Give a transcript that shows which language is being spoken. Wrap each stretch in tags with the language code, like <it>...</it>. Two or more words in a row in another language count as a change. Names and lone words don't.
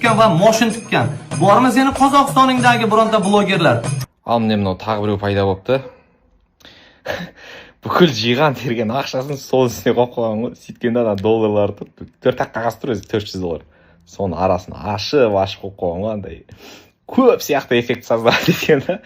<uz>tikkan va moshin tikkan. Bormi seni Qozog'istoningdagi bironta blogerlar?</uz> <kk>Ал міне мынау тағы біреу пайда болыпты. Бүкіл жиған терген ақшасын сол үстіне қойып қойған ғой. Сөйткенде ана долларларды 4-ақ қағаз тұр өзі $400. Соның арасын ашып қойып қойған ғой андай. Көп сияқты</kk> <ru>эффект создавать</ru> <kk>еткен да.</kk>